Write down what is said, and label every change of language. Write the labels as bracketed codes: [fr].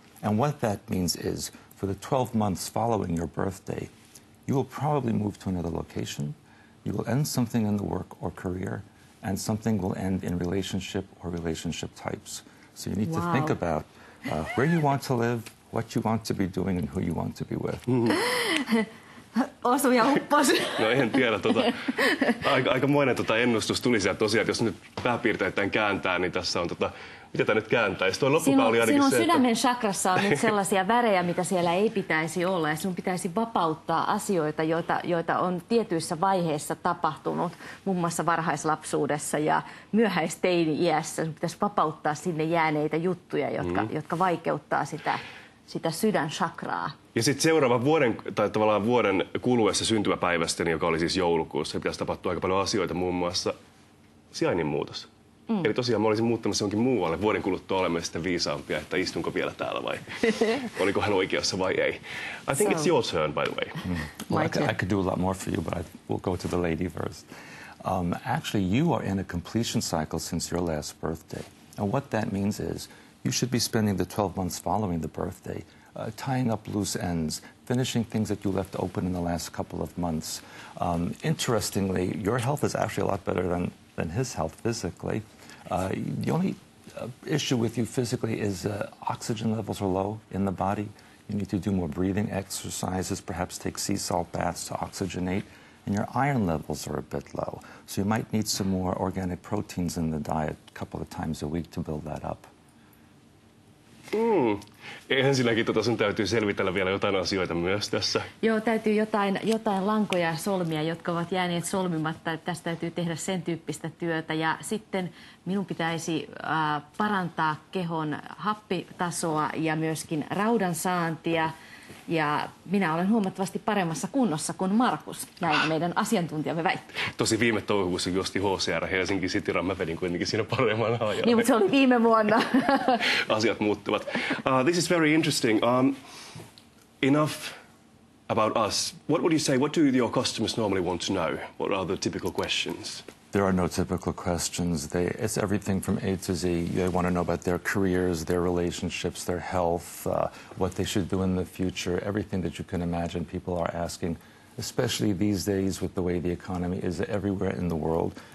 [en] And what that means is, for the 12 months following your birthday, you will probably move to another location, you will end something in the work or career, and something will end in relationship or relationship types. So you need to think about where you want to live, what you want to be doing and who you want to be with. [fi] Osu ja uppos. No en tiedä, aikamoinen ennustus tuli sieltä tosiaan, että jos nyt pääpiirteittäin kääntää, niin tässä on mitä tämä nyt kääntäisi? Tuo loppukaan oli ainakin sinun se, sydämen chakrassa on nyt sellaisia värejä, mitä siellä ei pitäisi olla. Ja sinun pitäisi vapauttaa asioita, joita on tietyissä vaiheissa tapahtunut, muun muassa varhaislapsuudessa ja myöhäisteini-iässä. Sinun pitäisi vapauttaa sinne jääneitä juttuja, jotka vaikeuttaa sitä sydänchakraa. Ja sitten seuraavan vuoden, tai tavallaan vuoden kuluessa syntymäpäivästä, joka oli siis joulukuussa, pitäisi tapahtua aika paljon asioita, muun muassa sijainnin muutos. Eli tosiaan mä olisin muuttamassa jonkin muualle. Vuoden kuluttua olemme sitten viisaampia, että istunko vielä täällä vai oliko hän oikeassa vai ei. [en] I think it's your turn, by the way. Well, I could do a lot more for you, but we'll go to the lady first. Actually, you are in a completion cycle since your last birthday. And what that means is you should be spending the 12 months following the birthday tying up loose ends, finishing things that you left open in the last couple of months. Interestingly, your health is actually a lot better than his health physically. The only issue with you physically is oxygen levels are low in the body. You need to do more breathing exercises, perhaps take sea salt baths to oxygenate. And your iron levels are a bit low. So you might need some more organic proteins in the diet a couple of times a week to build that up. [fi] Ensinnäkin sun täytyy selvitellä vielä jotain asioita myös tässä. Joo, täytyy jotain lankoja ja solmia, jotka ovat jääneet solmimatta. Tästä täytyy tehdä sen tyyppistä työtä. Ja sitten minun pitäisi parantaa kehon happitasoa ja myöskin raudan saantia. Ja minä olen huomattavasti paremmassa kunnossa kuin Markus, näin meidän asiantuntijamme väittää. Tosi viime toukokuussa juosti HCR Helsinki City Run, mä vedin kuitenkin siinä paremman ajan. Niin, mutta se oli viime vuonna. Asiat muuttuvat. [en] This is very interesting. Enough about us. What would you say, what do your customers normally want to know? What are the typical questions? There are no typical questions. It's everything from A to Z. They want to know about their careers, their relationships, their health, what they should do in the future, everything that you can imagine people are asking, especially these days with the way the economy is everywhere in the world.